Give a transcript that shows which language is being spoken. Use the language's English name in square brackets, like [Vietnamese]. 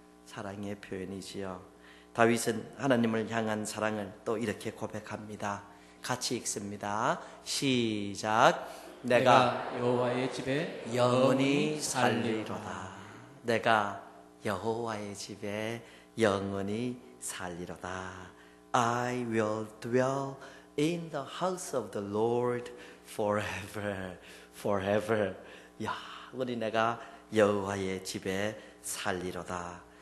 [Korean] 사랑의 표현이지요. 다윗은 하나님을 향한 사랑을 또 이렇게 고백합니다. 같이 읽습니다. 시작. 내가 여호와의 집에 영원히 살리로다. 내가 여호와의 집에 영원히 살리로다. [English] I will dwell in the house of the Lord forever, forever. [Korean] 야, 우리 내가 여호와의 집에 살리로다.